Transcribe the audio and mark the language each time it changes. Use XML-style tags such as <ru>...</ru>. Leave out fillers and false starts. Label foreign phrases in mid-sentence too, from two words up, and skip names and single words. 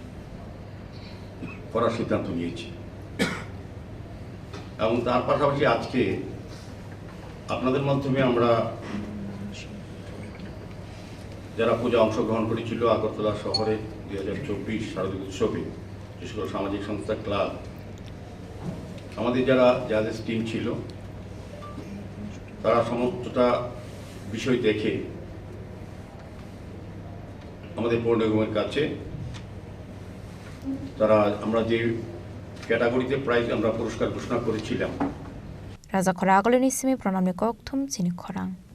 <bn>করার সিদ্ধান্ত নিয়েছি এবং তার পাশাপাশি আজকে আপনাদের মাধ্যমে আমরা যারা পূজা অংশগ্রহণ করেছিল আগরতলা শহরে 2024 শারদীয় উৎসবে যে সকল সামাজিক সংস্থা ক্লাব আমাদের যারা</bn> <en>judges team</en> <bn>ছিল তারা সমস্তটা বিষয় দেখে আমাদের পৌর নিগমের কাছে তারা আমরা যে ক্যাটাগরিতে প্রাইজ আমরা পুরস্কার ঘোষণা করেছিলাম</bn> <trp>Rajakhor Aguli ni simi pranamni kokthum chini khorang</trp>